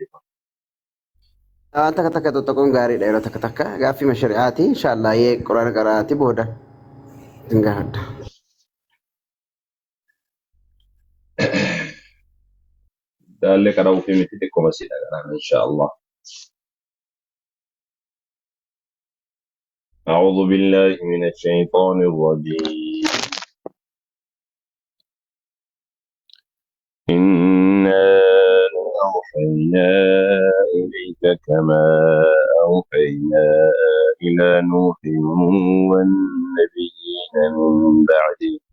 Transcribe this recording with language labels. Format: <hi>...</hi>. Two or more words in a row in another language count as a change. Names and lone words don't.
<om>Waan takka tokkoon gaariidha yeroo takka gaaffii shari'aati inshaallah quraan qaraati booda hin gaafadha. Daallee qaraa ofii miti xiqqoo masiidha garaan inshaallah.</om> <ar>أعوذ بالله من الشيطان الرجيم. إنا أوحينا إليك كما أوحينا إلى نوح والنبيين من بعده</ar>